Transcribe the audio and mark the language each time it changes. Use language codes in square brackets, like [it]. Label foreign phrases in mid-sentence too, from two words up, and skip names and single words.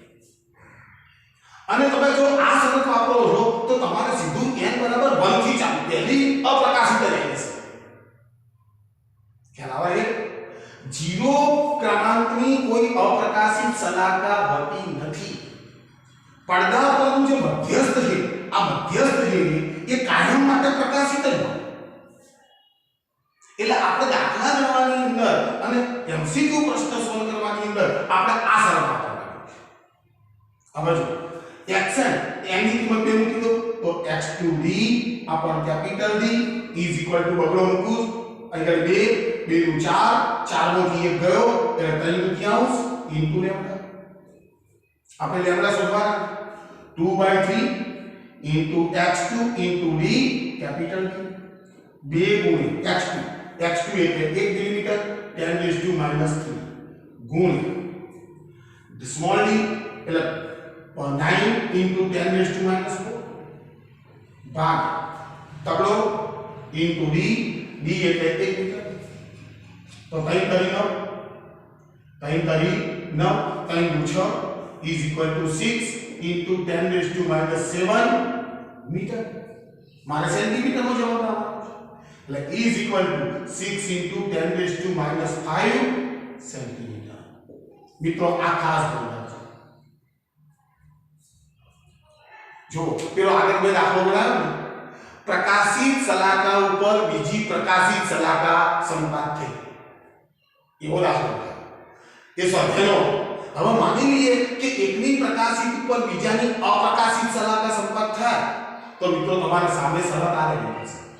[gu] અને તમે જો આ શરત વાપરો છો તો તમારે સીધું n બરાબર 1 થી ચાલુ પહેલી અપ્રકાશિત રહેશે ખ્યાલ આવે છે 0 ક્રમાંકની કોઈ અપ્રકાશિત સલાકા હોતી નથી પડદા પરનું જે મધ્યસ્થ છે આ મધ્યસ્થ છે એ કાયમ માટે પ્રકાશિત જ હોય એટલે આપણે દાખલા ગણવાની અંદર અને MCQ પ્રશ્ન સોલ્વ કરવાની અંદર આપણે આ શરત વાપરવાની હવે જો xn n ની કિંમત બે મૂકી દો તો [en] x2d upon capital D is equal to [gu] બગડો મૂકું અહીંયા 2 2 નું 4 4 માંથી 1 ગયો એટલે 3 તૃતીયાંશ [en] into lambda [gu] આપણે લેમ્ડા શોધવાના 2/3 [en] into x2 into d capital D [gu] 2 ગુણ્યા x2 એટલે 1 મિલીમીટર 10⁻³ ગુણ્યા સ્મોલ d એટલે 9 into 10⁻⁴ ભાગ તગડો [en] into d [gu] એટલે 1 મીટર તો 3 કરી 9 3 × 6 [en] is equal to 6 into [gu] 10⁻⁷ મીટર મારે સેન્ટીમીટર નો જવાબ આવવાનો એટલે [en] is equal to 6 into [gu] 10⁻⁵ સેન્ટીમીટર મિત્રો આ ખાસ ધ્યાન રાખજો જો પેલો આગળ બે દાખલો બનાવ્યો પ્રકાશિત શલાકા ઉપર બીજી પ્રકાશિત શલાકા સંપાત થઈ એવો દાખલો એ સ્વાધ્યાયનો હવે માની લઈએ કે એકની પ્રકાશિત ઉપર બીજાની અપ્રકાશિત શલાકા સંપાત થાય તો મિત્રો તમારા સામે શરત આ રહેલી છે